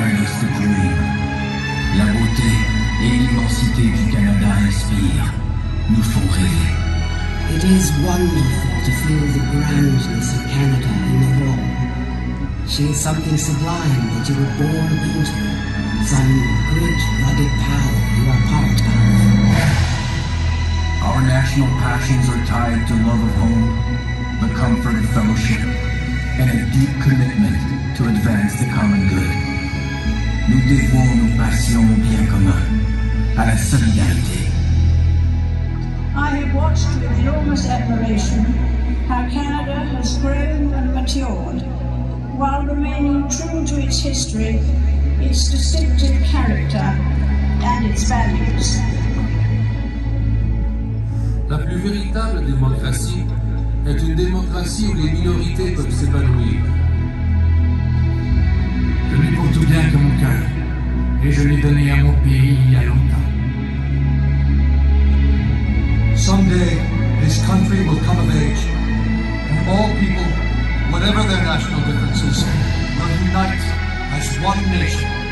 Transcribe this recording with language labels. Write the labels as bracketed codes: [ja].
[en] just a dream. [fr] La beauté et l'immensité du Canada inspirent, nous font rêver. [en] It is wonderful to feel the grandness of Canada in the raw. She is something sublime that you were born into, some great rugged power you are part of. Our national passions are tied to love of home, the comfort of fellowship, and a deep commitment to advance the common good. [fr] Nous dévouons nos passions au bien commun, à la solidarité. [en] I have watched with enormous admiration how Canada has grown and matured, while remaining true to its history, its distinctive character, and its values. [fr] La plus véritable démocratie est une démocratie où les minorités peuvent s'épanouir. Je n'ai pour tout bien que mon cœur, et je l'ai donné à mon pays il y a longtemps. [en] Someday, this country will come of age, and all people, whatever their national differences, will unite as one nation.